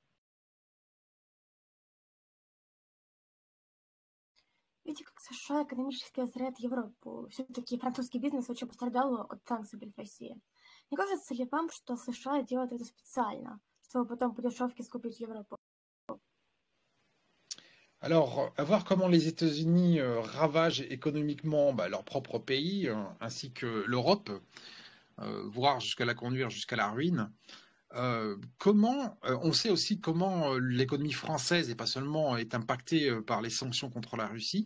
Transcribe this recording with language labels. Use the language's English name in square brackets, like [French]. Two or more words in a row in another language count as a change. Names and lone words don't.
[Russian] Видите, как США экономически озряет Европу. Все-таки французский бизнес очень пострадал от санкций перед Россией. Не кажется ли вам, что США делают это специально, чтобы потом по дешевке скупить Европу? [French] Alors, à voir comment les États-Unis ravagent économiquement leur propre pays, ainsi que l'Europe, voire jusqu'à la conduire jusqu'à la ruine. On sait aussi comment l'économie française, et pas seulement, est impactée par les sanctions contre la Russie.